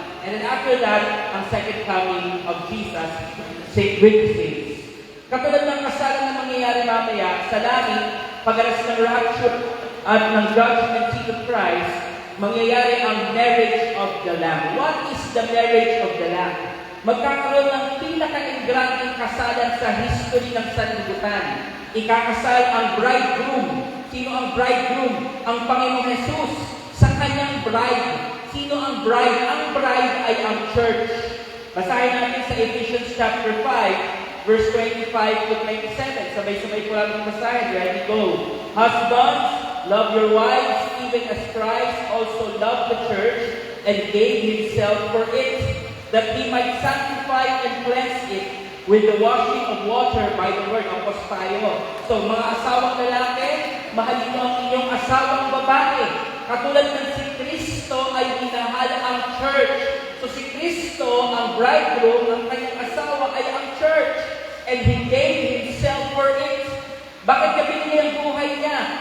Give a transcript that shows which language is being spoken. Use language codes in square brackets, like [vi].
[en] And then after that, [tl] ang [en] second coming of Jesus with the saints. [tl] Katulad ng kasalan na mangyayari mamaya sa langit, pag-aras ng rapture at ng [en] judgment seat of Christ, [tl] mangyayari ang [en] marriage of the Lamb. What is the marriage of the Lamb? [tl] Magkakaroon ng pinaka-ingranding kasalan sa history ng sanlibutan. Ikakasal ang bridegroom. Sino ang bridegroom? Ang Panginoong Jesus sa kanyang bride. Sino ang bride? Ang bride ay ang church. Basahin natin sa Ephesians chapter 5, verse 25 to 27. Sabay-sabay po natin basahin. [en] Ready, go. Husbands, love your wives, even as Christ also loved the church and gave Himself for it, that He might sanctify and cleanse it with the washing of water by the word of [tl] tayo. So, mga asawang lalaki, mahalin mo ang inyong asawang babae. Katulad ng si Kristo ay minahal ang church. So si Kristo, ang bridegroom, ang kanyang asawa ay ang church. [en] And He gave Himself for it. [tl] Bakit niya binili ang buhay niya?